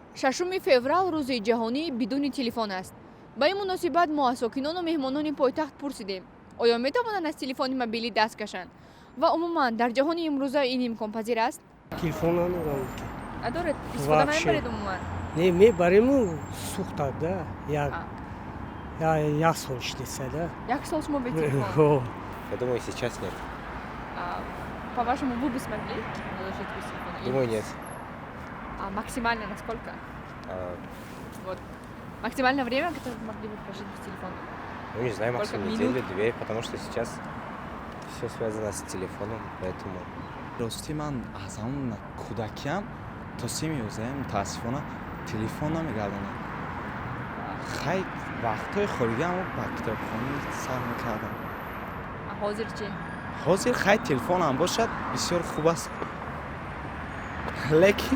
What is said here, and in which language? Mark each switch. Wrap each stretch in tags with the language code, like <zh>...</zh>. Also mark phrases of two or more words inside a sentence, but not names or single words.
<tg>6 феврал рӯзи ҷаҳонии бидуни телефон аст. Ба ин муносибат мо аз сокинону меҳмонони пойтахт пурсидем, оё метавонанд аз телефони мобилӣ даст кашанд ва умуман дар ҷаҳони имрӯза ин имконпазир аст? Телефон надорам ки. Доред истифода</tg> <ru>Вообще.</ru> <tg>мебаред умуман? Не, мебарем, сӯхтад, да. Як сол иштеса, да. Як сол шумо бе телефон? О,</tg> <ru>Я думаю, сейчас нет. По-вашему, вы бы смогли жить без телефона? Думаю, нет. А максимально насколько? А, Вот. Максимальное время, которое вы могли бы прожить без телефона? Ну, не знаю, Сколько максимум минут? неделю, две, потому что сейчас все связано с телефоном, поэтому...</ru> <tg>рости ман аз ҳамон кӯдакиам то 3-11 мутаассифона телефон намегардонам. Хай вақтҳои холигиам ба китобхонӣ сар мекардам. А ҳозир чӣ? ҳозир хай телефонам бошад бисёр хуб аст, лекин</tg>